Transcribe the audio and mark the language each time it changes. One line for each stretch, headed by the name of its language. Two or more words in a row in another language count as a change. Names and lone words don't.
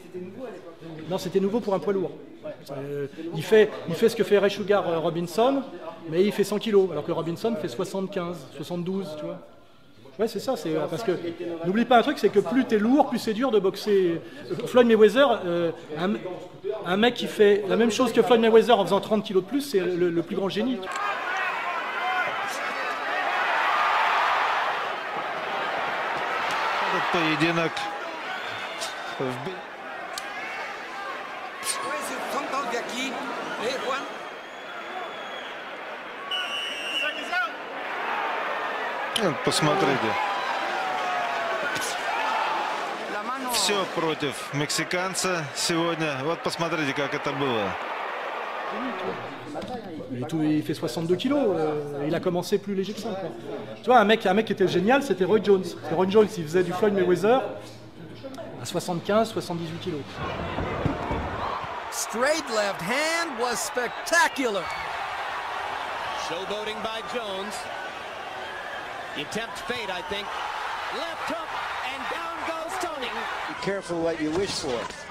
French: Non, c'était nouveau pour un poids lourd. Il fait ce que fait Ray Sugar Robinson, mais il fait 100 kg, alors que Robinson fait 75, 72, tu vois. Ouais, c'est ça, c'est parce que n'oublie pas un truc, c'est que plus t'es lourd, plus c'est dur de boxer. Floyd Mayweather, un mec qui fait la même chose que Floyd Mayweather en faisant 30 kg de plus, c'est le plus grand génie.
Russian: Поединок Посмотрите. Все против мексиканца сегодня. Вот посмотрите, как это было.
French: Il fait 62 kilos, il a commencé plus léger que ça. Quoi. Tu vois, un mec qui était génial, c'était Roy Jones. Roy Jones, il faisait du Floyd Mayweather à 75, 78 kilos.
English: Straight left hand was spectacular. Showboating by Jones. He tempts fate, I think. Left hook, and down goes Tony. Be careful what you wish for.